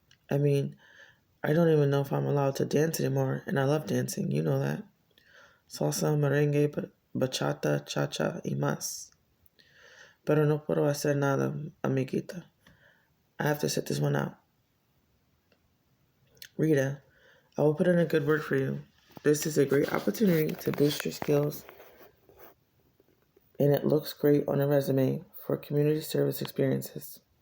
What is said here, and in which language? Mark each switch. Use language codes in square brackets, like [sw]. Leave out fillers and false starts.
[en] I mean, I don't even know if I'm allowed to dance anymore, and I love dancing, you know that. [es] Salsa, merengue, bachata, cha-cha y más. Pero no puedo hacer nada, amiguita. [en] I have to sit this one out. Rita: I will put in a good word for you. This is a great opportunity to boost your skills, and it looks great on a resume for community service experiences."